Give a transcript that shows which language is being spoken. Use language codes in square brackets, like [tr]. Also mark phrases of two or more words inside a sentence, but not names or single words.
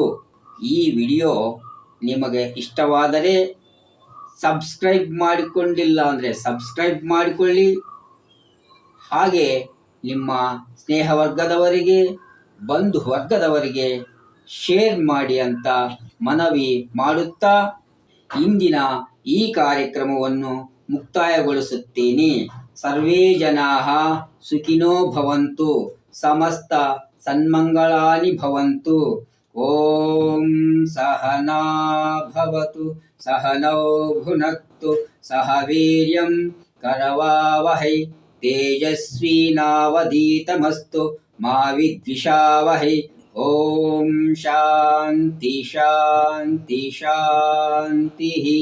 [kn] ಈ ವಿಡಿಯೋ ನಿಮಗೆ ಇಷ್ಟವಾದರೆ ಸಬ್ಸ್ಕ್ರೈಬ್ ಮಾಡಿಕೊಂಡಿಲ್ಲ ಅಂದರೆ ಸಬ್ಸ್ಕ್ರೈಬ್ ಮಾಡಿಕೊಳ್ಳಿ. ಹಾಗೆ ನಿಮ್ಮ ಸ್ನೇಹವರ್ಗದವರಿಗೆ, ಬಂಧು ವರ್ಗದವರಿಗೆ ಶೇರ್ ಮಾಡಿ ಅಂತ ಮನವಿ ಮಾಡುತ್ತಾ ಇಂದಿನ ಈ ಕಾರ್ಯಕ್ರಮವನ್ನು ಮುಕ್ತಾಯಗೊಳಿಸುತ್ತೇನೆ. [sa] ಸರ್ವೇ ಜನಾಃ ಸುಖಿನೋ ಭವಂತು, ಸಮಸ್ತ ಸನ್ಮಂಗಳಾನಿ ಭವಂತು. ಓಂ ಸಹನಾ ಭವತು, ಸಹನೌ ಭುನಕ್ತು, ಸಹ ವೀರ್ಯಂ ಕರವಾವಹೈ, ತೇಜಸ್ವಿನಾವಧೀತಮಸ್ತು ಮಾ ವಿದ್ವಿಷಾವಹೈ. ಓಂ ಶಾಂತಿ ಶಾಂತಿ ಶಾಂತಿ.